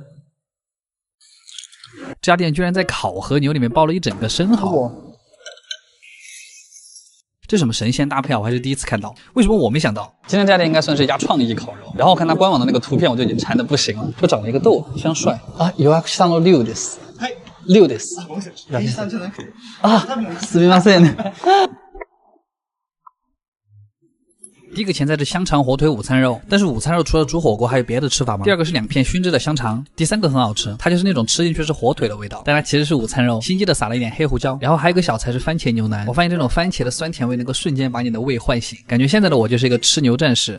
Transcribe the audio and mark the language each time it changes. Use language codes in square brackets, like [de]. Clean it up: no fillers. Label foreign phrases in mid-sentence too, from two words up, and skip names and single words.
[zh] 这家店居然在烤和牛里面包了一整个生蚝。这什么神仙搭配啊！我还是第一次看到，为什么我没想到？今天这家店应该算是一家创意烤肉。然后看它官网的那个图片，我就已经馋得不行了。就长了一个豆，非常帅啊！ [ja] 予約したの龍です。龍です。すみません。 [zh] 第一个前菜是香肠火腿午餐肉，但是午餐肉除了煮火锅还有别的吃法吗？第二个是2片熏制的香肠，第三个很好吃，它就是那种吃进去是火腿的味道，但它其实是午餐肉，心机的撒了一点黑胡椒。然后还有一个小菜是番茄牛腩，我发现这种番茄的酸甜味能够瞬间把你的胃唤醒，感觉现在的我就是一个吃牛战士。